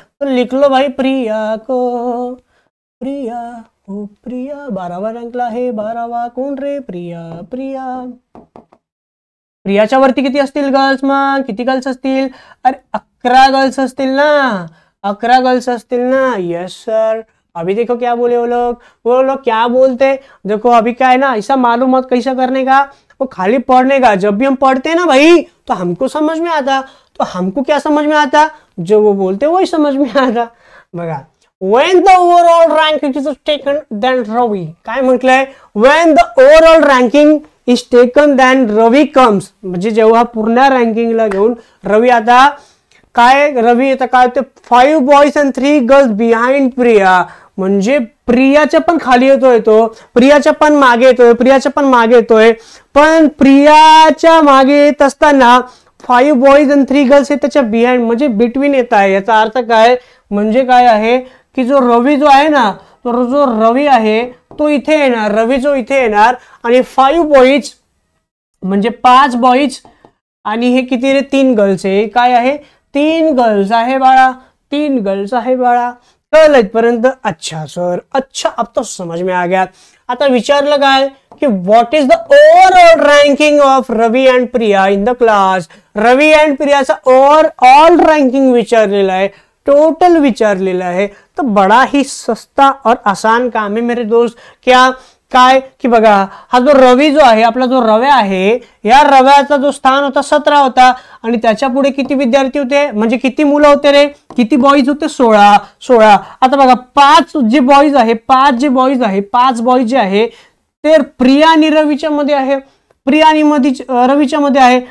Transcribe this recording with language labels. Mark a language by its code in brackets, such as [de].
[hi] तर लिखलो भाई प्रिया को, [mr] प्रिया ओ प्रिया 12वा रँकला आहे. 12वा कोण रे, प्रिया. प्रिया, प्रियाच्या वरती किती असतील गर्ल्स, मग किती गर्ल्स असतील, अरे 11 गर्ल्स असतील ना, 11 गर्ल्स असतील ना. [en] Yes sir. [hi] अभी देखो क्या बोले वो लोग क्या बोलते, देखो अभी क्या है ना, ऐसा मालूम मत कैसा करने का, वो खाली पढ़ने का. जब भी हम पढ़ते हैं ना भाई तो हमको समझ में आता, तो हमको क्या समझ में आता, जो वो बोलते वही समझ में आता. [en] बघा, when the overall ranking is taken then Ravi. [mr] काय म्हटलंय, [en] when the overall ranking is taken then Ravi comes. [mr] म्हणजे जेव्हा पूर्ण रँकिंगला घेऊन रवी, आता काय रवी आता काय ते 5 boys and 3 girls behind Priya. म्हणजे प्रियाच्या पण खाली येतोय तो, प्रियाच्या पण मागे येतोय, प्रियाच्या पण मागे येतोय. पण प्रियाच्या मागे येत असताना 5 बॉईज अँड 3 गर्ल्स हे त्याच्या बिहाइंड म्हणजे बिटवीन येत आहे. याचा अर्थ काय, म्हणजे काय आहे की जो रवी जो आहे ना, तो जो रवी आहे तो इथे येणार, रवी जो इथे येणार, आणि 5 बॉईज म्हणजे 5 बॉईज आणि हे किती रे, 3 गर्ल्स आहे. काय आहे, 3 गर्ल्स आहे बाळा, 3 गर्ल्स आहे बाळा. कळलं इथपर्यंत. [hi] अच्छा सर, अच्छा अब तो समझ में आ गया. [mr] आता विचारलं काय की [en] What is the overall ranking of Ravi and Priya in the class. [mr] Ravi and प्रियाचा overall ranking विचारलेला आहे, टोटल विचारलेला आहे. [hi] तर बड़ा ही सस्ता और आसान काम है मेरे दोस्त. [mr] क्या काय की बघा, हा जो रवी जो आहे आपला, जो रव्या आहे, या रव्याचा जो स्थान होता 17 होता, आणि त्याच्या पुढे किती विद्यार्थी होते, म्हणजे किती मुलं होते रे, किती बॉईज होते, 16. आता बघा, 5 जे बॉईज आहे, 5 जे बॉईज आहे, 5 बॉईज जे आहे ते प्रिया आणि रवीच्या मध्ये आहे, प्रिया आणि रवीच्या मध्ये आहे.